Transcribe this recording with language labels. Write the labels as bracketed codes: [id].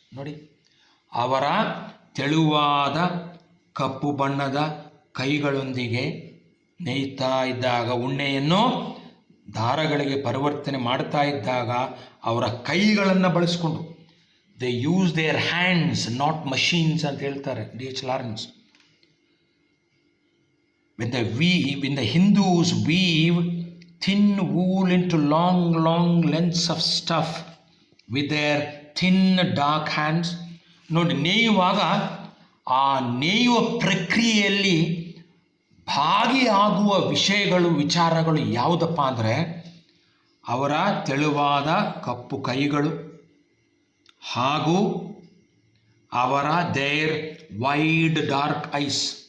[kn] ನೋಡಿ, ಅವರ ತೆಳುವಾದ ಕಪ್ಪು ಬಣ್ಣದ ಕೈಗಳೊಂದಿಗೆ ನೇಯ್ತಾ ಇದ್ದಾಗ, ಉಣ್ಣೆಯನ್ನು ದಾರಗಳಿಗೆ ಪರಿವರ್ತನೆ ಮಾಡ್ತಾ ಇದ್ದಾಗ ಅವರ ಕೈಗಳನ್ನು ಬಳಸಿಕೊಂಡು, [en] they use their hands not machines [kn] ಅಂತ ಹೇಳ್ತಾರೆ D.H. Lawrence. [en] when the Hindus weave thin wool into long lengths of stuff with their thin dark hands. [kn] ನೋಡಿ, ನೇಯುವಾಗ ಆ ನೇಯುವ ಪ್ರಕ್ರಿಯೆಯಲ್ಲಿ ಭಾಗಿಯಾಗುವ ವಿಚಾರಗಳು ಯಾವುದಪ್ಪ ಅಂದರೆ ಅವರ ತೆಳುವಾದ ಕಪ್ಪು ಕೈಗಳು ಹಾಗೂ ಅವರ [en] Their wide dark eyes.